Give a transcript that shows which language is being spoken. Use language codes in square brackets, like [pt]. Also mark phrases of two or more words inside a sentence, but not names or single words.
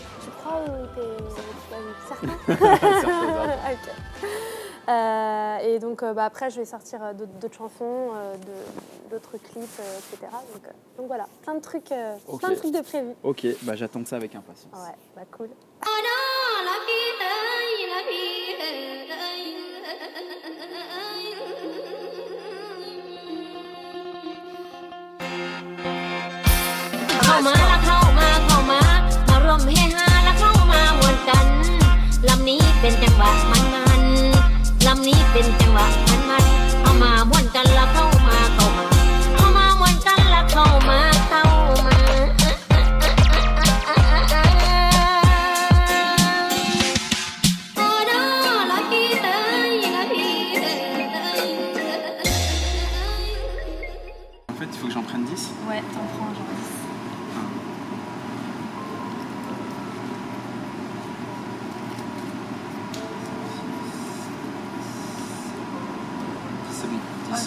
[fr] Tu crois ou tu l'as vu? Certain? Certains. Ok. Et donc après, je vais sortir d'autres chansons, d'autres clips, etc. Donc voilà, plein de trucs de prévus. Ok, bah j'attends ça avec impatience. Ouais, bah cool. [th] เข้ามาละเข้ามามาร่วมเฮฮาละเข้ามาม วนกันลำนี้เป็นจังหวะมันลำนี้เป็นจังหวะมันเข้ามามวนกันละเข้ามาเข้ามามวนกันละเข้ามาโอ้ดอละพี่เอ้ยละพี่เอ้ย [fr] En fait, il faut que j'en prenne 10. Ouais, t'en prends genre 10. C'est bon, 10.